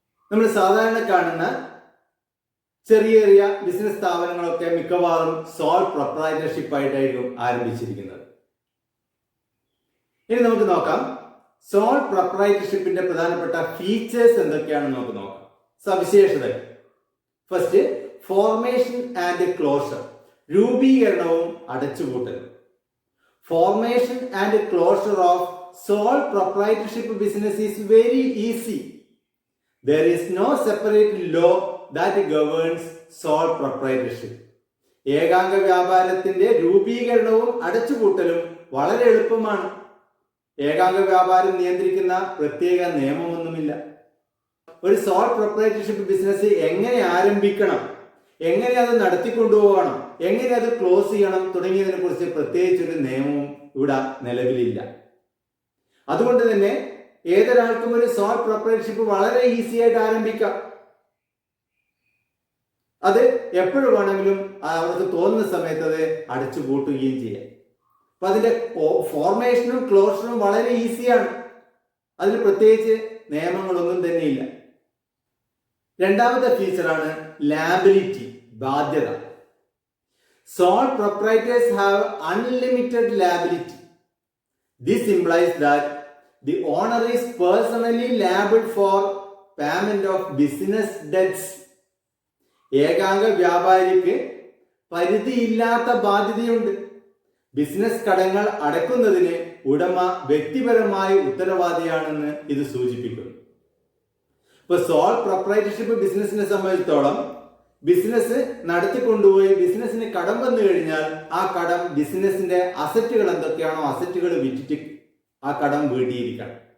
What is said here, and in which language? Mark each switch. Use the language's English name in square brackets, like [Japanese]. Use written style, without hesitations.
[Malayalam] നമ്മൾ സാധാരണ കാണുന്ന ചെറിയ ചെറിയ ബിസിനസ് സ്ഥാപനങ്ങളൊക്കെ മിക്കവാറും സോൾ പ്രൊപ്രൈറ്റർഷിപ്പ് ആയിട്ടായിരിക്കും ആരംഭിച്ചിരിക്കുന്നത്. ഇനി നമുക്ക് നോക്കാം സോൾ പ്രൊപ്രൈറ്റർഷിപ്പിന്റെ പ്രധാനപ്പെട്ട ഫീച്ചേഴ്സ് എന്തൊക്കെയാണെന്ന് നമുക്ക് നോക്കാം. സവിശേഷതകൾ. [English] first, formation and closure, [Malayalam] രൂപീകരണവും അടച്ചുപൂട്ടലും. [English] Formation and closure of sole proprietorship business is very easy. There is no separate law that governs sole proprietorship. [Malayalam] ഏകാംഗ വ്യാപാരത്തിന്റെ രൂപീകരണവും അടച്ചുപൂട്ടലും വളരെ എളുപ്പമാണ്. ഏകാംഗ വ്യാപാരം നിയന്ത്രിക്കുന്ന പ്രത്യേക നിയമമൊന്നുമില്ല. ഒരു സോൾ പ്രൊപ്രൈറ്റർഷിപ്പ് ബിസിനസ് എങ്ങനെ ആരംഭിക്കണം, എങ്ങനെ അത് നടത്തിക്കൊണ്ടുപോകണം, എങ്ങനെ അത് ക്ലോസ് ചെയ്യണം തുടങ്ങിയതിനെ കുറിച്ച് പ്രത്യേകിച്ച് ഒരു നിയമവും ഇവിടെ നിലവിലില്ല. അതുകൊണ്ട് തന്നെ ഏതൊരാൾക്കും ഒരു സോൾ പ്രൊപ്രൈറ്റർഷിപ്പ് വളരെ ഈസി ആയിട്ട് ആരംഭിക്കാം. അത് എപ്പോഴും വേണമെങ്കിലും അവർക്ക് തോന്നുന്ന സമയത്ത് അത് അടച്ചു പൂട്ടുകയും ചെയ്യാം. അപ്പൊ അതിന്റെ ഫോർമേഷനും ക്ലോഷറും വളരെ ഈസിയാണ്. അതിൽ പ്രത്യേകിച്ച് നിയമങ്ങളൊന്നും തന്നെയില്ല. രണ്ടാമത്തെ ഫീച്ചറാണ് ലാബിലിറ്റി, ബാധ്യത. [English] Sole proprietors have unlimited liability. This implies that the owner is personally liable for payment of business debts. [Malayalam] ഏകാംഗ വ്യാപാരിക്ക് പരിധിയില്ലാത്ത ബാധ്യതയുണ്ട്. ബിസിനസ് കടങ്ങൾ അടയ്ക്കുന്നതിന് ഉടമ വ്യക്തിപരമായി ഉത്തരവാദിയാണെന്ന് ഇത് സൂചിപ്പിക്കുന്നു. ഇപ്പൊ സോൾ പ്രൊപ്രൈറ്റർഷിപ്പ് ബിസിനസിനെ സംബന്ധിച്ചിടത്തോളം ബിസിനസ് നടത്തിക്കൊണ്ടുപോയി ബിസിനസിന് കടം വന്നു കഴിഞ്ഞാൽ ആ കടം ബിസിനസിന്റെ അസറ്റുകൾ എന്തൊക്കെയാണോ അസറ്റുകൾ വിറ്റിട്ട് ആ കടം വീട്ടിയിരിക്കണം.